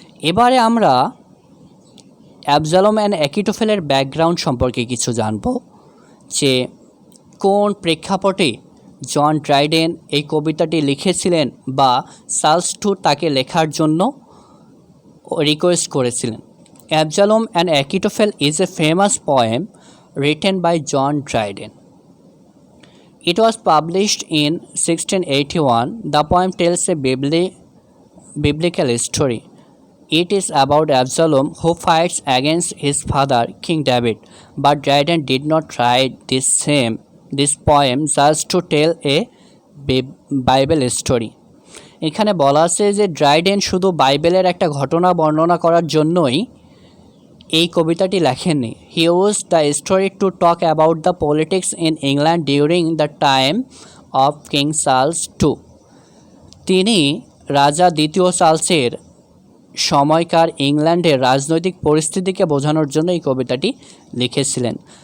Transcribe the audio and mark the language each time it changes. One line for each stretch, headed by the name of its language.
Bangla: এবারে আমরা অ্যাবসালম and অ্যাকিটোফেলের background সম্পর্কে কিছু জানব, যে কোন প্রেক্ষাপটে জন ড্রাইডেন এই কবিতাটি লিখেছিলেন বা চার্লস টু তাকে লেখার জন্য রিকোয়েস্ট করেছিলেন।
English: Absalom and Achitophel is a famous poem written by John Dryden. It was published in 1681. The poem tells a biblical story. It is about Absalom who fights against his father, King David. But Dryden did not write this poem just to tell a Bible story.
Bangla: এখানে বলা আছে যে Dryden শুধু বাইবেলের একটা ঘটনা বর্ণনা করার জন্যই এই কবিতাটি লেখেননি।
English: He used the story to talk about the politics in England during the time of King Charles two.
Bangla: তিনি রাজা দ্বিতীয় চার্লসের সময়কার ইংল্যান্ডের রাজনৈতিক পরিস্থিতিকে বোঝানোর জন্য এই কবিতাটি লিখেছিলেন।